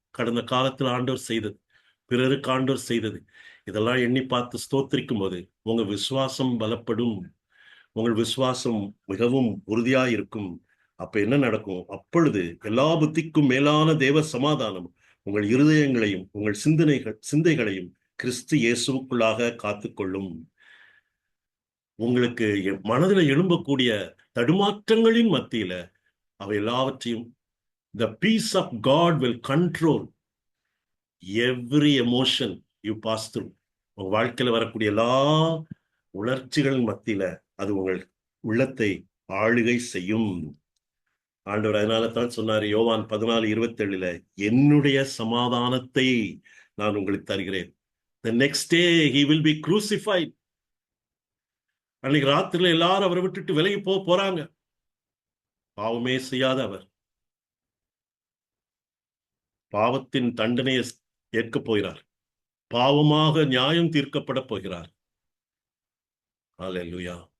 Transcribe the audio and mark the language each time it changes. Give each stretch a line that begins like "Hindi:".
Tamil: கடந்த காலத்தில் ஆண்டவர் செய்தது, பிறருக்கு ஆண்டவர் செய்தது, இதெல்லாம் எண்ணி பார்த்து ஸ்தோத்திரிக்கும் போது உங்க விசுவாசம் பலப்படும், உங்கள் விசுவாசம் மிகவும் உறுதியா இருக்கும். அப்ப என்ன நடக்கும்? அப்பொழுது எல்லா புத்திக்கும் மேலான தேவ சமாதானம் உங்கள் இருதயங்களையும் உங்கள் சிந்தைகளையும் கிறிஸ்து இயேசுவுக்குள்ளாக காத்துக்கொள்ளும். உங்களுக்கு மனதில் எழும்பக்கூடிய தடுமாற்றங்களின் மத்தியில அவை எல்லாவற்றையும்
English: the peace of God will control every emotion you pass through.
Tamil: உங்க வாழ்க்கையில வரக்கூடிய எல்லா உணர்ச்சிகளின் மத்தியில அது உங்கள் உள்ளத்தை ஆளுகை செய்யும். ஆண்டவர் அதனால தான் சொன்னாரு யோவான் 14:27, என்னுடைய சமாதானத்தை நான் உங்களுக்கு தருகிறேன்.
English: The next day he will be crucified.
Tamil: அன்னைக்கு ராத்திரில எல்லாரும் அவரை விட்டுட்டு விலகி போறாங்க. பாவமே செய்யாத அவர் பாவத்தின் தண்டனையை ஏற்க போகிறார், பாவமாக நியாயம் தீர்க்கப்பட போகிறார். அல்லேலூயா.